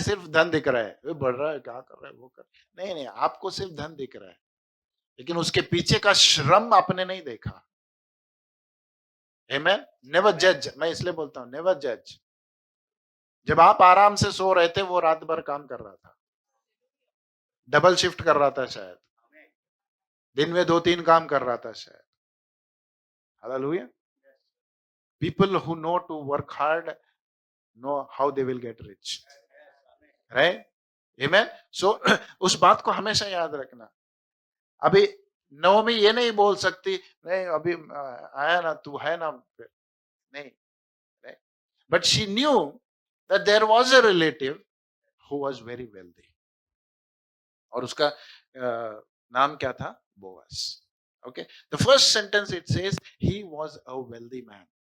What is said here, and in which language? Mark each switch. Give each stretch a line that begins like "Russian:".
Hindi: सिर्फ धन दिख रहा है, बढ़ रहा है, क्या कर रहा है, वो कर, नहीं नहीं, आपको सिर्फ धन दिख रहा है, लेकिन उसके पीछे का श्रम आपने नहीं देखा। आमेन।
English: never जज,
Hindi: मैं इसलिए बोलता हूं नेवर जज। जब आप आराम से सो रहे थे, वो रात भर काम कर रहा था, डबल शिफ्ट कर रहा था, शायद दिन में 2-3 काम कर रहा था शायद। Hallelujah.
English: People who know to work hard know how they will get rich, right? Amen.
Hindi: So उस बात को हमेशा याद रखना। अभी नवमी ये नहीं बोल सकती, नहीं अभी आया ना, तू है ना, नहीं, right?
English: But she knew that there was a relative who was very wealthy,
Hindi: और उसका नाम क्या था? Boaz.
English: Okay, the first sentence it says he was a wealthy man.